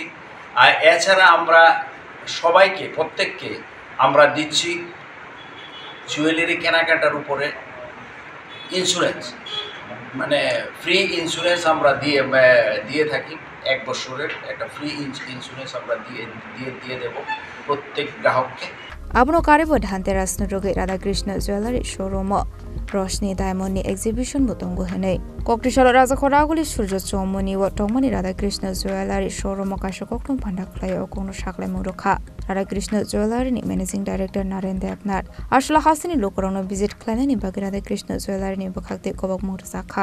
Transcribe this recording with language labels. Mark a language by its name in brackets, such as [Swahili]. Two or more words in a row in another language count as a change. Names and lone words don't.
[Bangla] আর এছাড়া আমরা প্রত্যেককে আমরা দিচ্ছি জুয়েলারি কেনাকাটার উপরে ইন্স্যুরেন্স। মানে ফ্রি ইন্স্যুরেন্স আমরা দিয়ে থাকি। 1 বছরের একটা ফ্রি ইন্স্যুরেন্স আমরা দিয়ে দেব প্রত্যেক গ্রাহককে। [Kok Borok] Abno karibo dhanteras nuroge Radhakrishna Jewelry Showroom Roshni Diamond ni exhibition butongo henei. Koktishalo Raja Khoraguli Surjo Chomoni wa Tomoni Radhakrishna Jewelry Showroom kasho koktum pandaklai okono shaklai murokha. Radhakrishna Jewelry ni [English] Managing Director [Kok Borok] Naren Devnath Ashla Hasini lokorono visit klanani bagi Radhakrishna Jewelry ni bakhakte kobok murasakha.